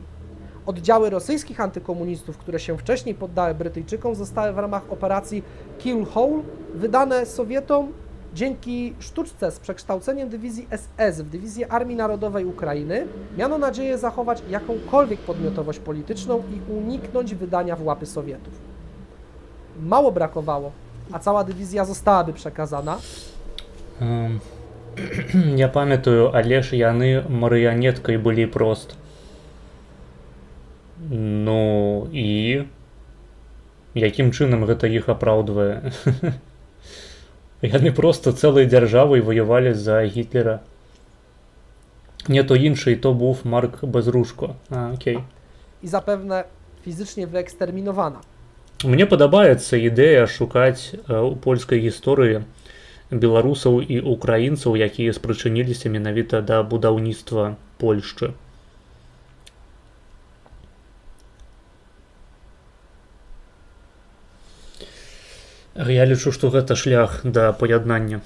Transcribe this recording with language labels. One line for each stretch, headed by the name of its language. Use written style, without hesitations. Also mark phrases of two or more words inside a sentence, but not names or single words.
Polish: Oddziały rosyjskich antykomunistów, które się wcześniej poddały Brytyjczykom, zostały w ramach operacji Kill Hole wydane Sowietom dzięki sztuczce z przekształceniem dywizji SS w dywizję Armii Narodowej Ukrainy. Miano nadzieję zachować jakąkolwiek podmiotowość polityczną i uniknąć wydania w łapy Sowietów. Mało brakowało, a cała dywizja zostałaby przekazana.
Belarusian: Я памятаю, але ж яны марыянеткай былі прост. Ну і якім чынам гэта іх апраўдвае? Яны проста цэлай дзяржавай ваявалі за Гітлера.
Polish: Nie to
Ukrainian: інший, to був Марк Безрушко. Окей.
Polish: I zapewne fizycznie wyeksterminowana.
Belarusian: Мне падабаецца ідэя шукаць у польскай гісторыі беларусаў і украінцаў, якія спрычыніліся менавіта да будаўніцтва Польшчы. Я лічу, што гэта шлях да паяднання.